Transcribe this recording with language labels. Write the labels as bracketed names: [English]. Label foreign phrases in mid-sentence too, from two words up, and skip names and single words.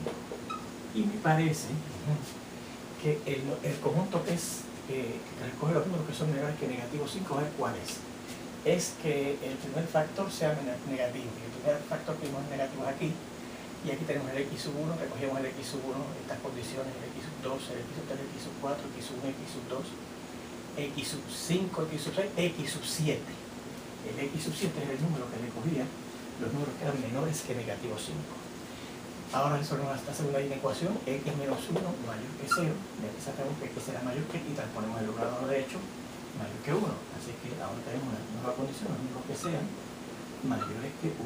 [Spanish] Y me parece que el conjunto que recoge los números que son menores que negativo 5, a ver cuál es. Es que el primer factor sea negativo, y el primer factor que vimos negativo es aquí, y aquí tenemos el x sub 1, recogemos el x sub 1, estas condiciones, el x sub 2, el x sub 3, el x sub 4, x sub 1, x sub 2, x sub 5, x sub 6, x sub 7. El x sub 7 es el número que recogía los números que eran menores que negativo 5. Ahora resolvemos esta segunda inecuación, x menos 1 mayor que 0, y aquí sacamos que x será mayor que, y transponemos el lado derecho mayor que 1. Así que ahora tenemos una nueva condición, los números que sean mayores que 1.